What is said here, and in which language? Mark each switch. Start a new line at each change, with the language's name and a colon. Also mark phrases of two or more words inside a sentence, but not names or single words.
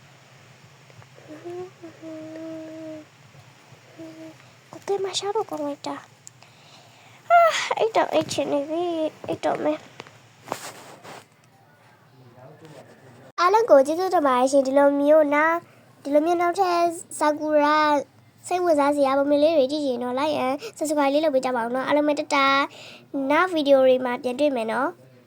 Burmese: Google မှာရှာတော့ကောင်းလိုက်တာအဲ့တော့အဲ့ချင်နေပြီအဲ့တော့မယ်အားလုံးကိုကျေးဇူးတင်ပါတယ်ရှင်ဒီလိုမျိုးနောက်ထပ်ဆာကူရာစိတ်ဝင်စားစရာပုံလေးတွေကြည့်ရင်တော့
English: like and subscribe
Burmese: လေးလုပ်ပေးကြပါဦးနော်အားလုံးပဲတတာနောက်ဗီဒီယိုတွေမှာပြန်တွေ့မယ်နော်